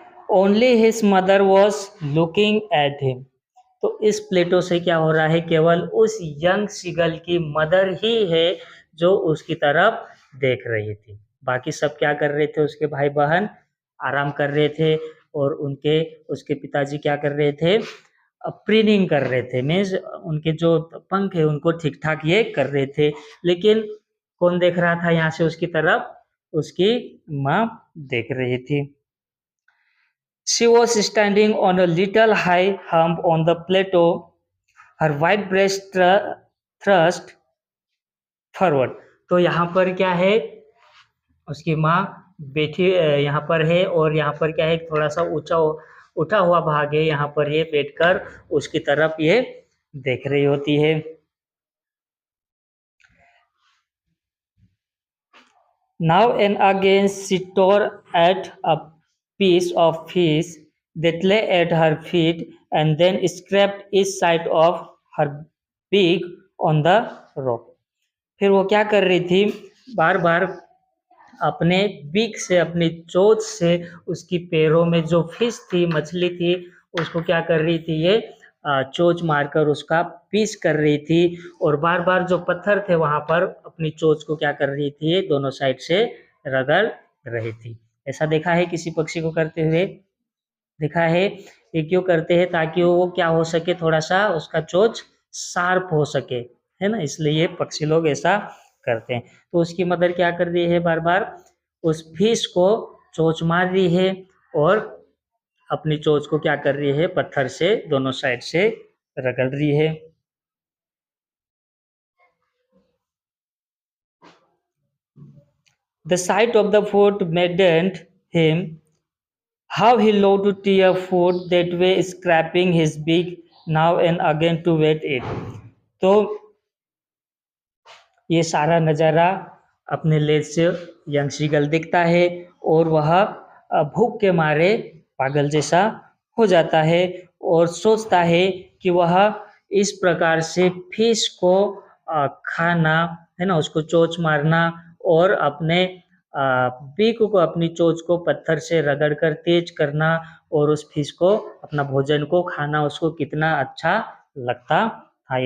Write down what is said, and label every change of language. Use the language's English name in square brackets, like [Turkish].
[English] only his mother was looking at him, [Hindi] तो इस प्लेटो से क्या हो रहा है, केवल उस यंग सीगल की मदर ही है जो उसकी तरफ देख रही थी, बाकी सब क्या कर रहे थे, उसके भाई बहन आराम कर रहे थे और उसके पिताजी क्या कर रहे थे, प्रीनिंग कर रहे थे, मीन्स उनके जो पंख है उनको ठीक ठाक ये कर रहे थे। लेकिन कौन देख रहा था यहाँ से उसकी तरफ, उसकी माँ देख रही थी। [English] She was standing on a little high hump on the plateau, her white breast thrust forward. [Hindi] तो यहाँ पर क्या है, उसकी माँ बैठी यहाँ पर है, और यहाँ पर क्या है, थोड़ा सा ऊंचा उठा हुआ भाग है, यहाँ पर ये बैठकर उसकी तरफ ये देख रही होती है. [English] Now and again she tore at a piece of fish that lay at her feet and then scraped each side of her beak on the rock. [Hindi] फिर वो क्या कर रही थी, बार बार अपने बीक से, अपनी चोंच से उसकी पैरों में जो फिश थी, मछली थी, उसको क्या कर रही थी, ये चोंच मारकर उसका पीस कर रही थी, और बार बार जो पत्थर थे वहां पर अपनी चोंच को क्या कर रही थी, दोनों साइड से रगड़ रही थी. ऐसा देखा है किसी पक्षी को करते हुए? देखा है. ये क्यों करते हैं? ताकि वो क्या हो सके, थोड़ा सा उसका चोंच शार्प हो सके, है ना, इसलिए ये पक्षी लोग ऐसा करते हैं. तो उसकी मदर क्या कर रही है, बार बार उस फिश को चोंच मार रही है, और अपनी चोंच को क्या कर रही है, पत्थर से दोनों साइड से रगड़ रही है. [English] The sight of the food maddened him. How he loved to tear food that way, scraping his beak now and again to wet it. [Hindi] तो ये सारा नज़ारा अपने लेज से यंग सीगल दिखता है, और वह भूख के मारे पागल जैसा हो जाता है, और सोचता है कि वह इस प्रकार से फिश को खाना, है ना, उसको चोंच मारना, और अपने बीक को, अपनी चोंच को पत्थर से रगड़कर तेज करना, और उस फिश को, अपना भोजन को खाना उसको कितना अच्छा लगता था.